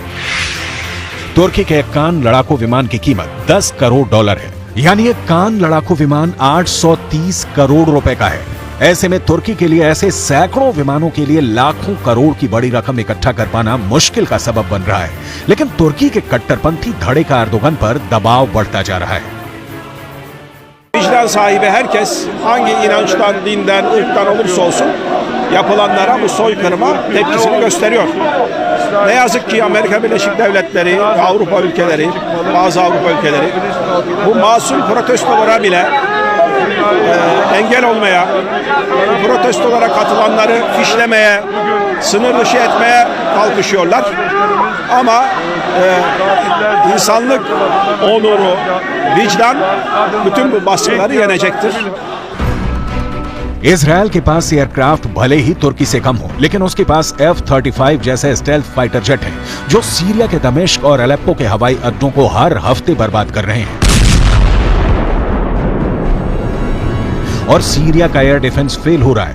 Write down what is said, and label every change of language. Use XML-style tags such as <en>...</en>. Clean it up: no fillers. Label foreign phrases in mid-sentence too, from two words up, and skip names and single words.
<hi>तुर्की के कान लड़ाकू विमान की कीमत $10 करोड़ है, यानी एक कान लड़ाकू विमान 830 करोड़ रुपए का है। ऐसे में तुर्की के लिए ऐसे सैकड़ों विमानों के लिए लाखों करोड़ की बड़ी raqam इकट्ठा कर पाना मुश्किल का सबब बन रहा है। लेकिन तुर्की के कट्टरपंथी धड़े का एर्दोगन पर दबाव बढ़ता जा रहा है।</hi> <tr>Vicdan sahibi herkes hangi inançtan, dinden, ırktan olursa olsun yapılanlara bu soykırıma tepkisini gösteriyor. Ne yazık ki Amerika Birleşik Devletleri, Avrupa ülkeleri, bazı Avrupa ülkeleri bu masum protestolara bile engel olmaya, bu protestolara katılanları fişlemeye, sınır dışı etmeye kalkışıyorlar. Ama insanlık onuru, vicdan bütün bu baskıları yenecektir.</tr> <hi>इजरायल के पास एयरक्राफ्ट भले ही तुर्की से कम हो, लेकिन उसके पास F-35 जैसे</hi> <en>stealth fighter jet</en> <hi>हैं, जो सीरिया के दमिश्क और अलेप्पो के हवाई अड्डों को हर हफ्ते बर्बाद कर रहे हैं। और सीरिया का</hi> <en>air defense</en> <hi>फेल हो रहा है।</hi>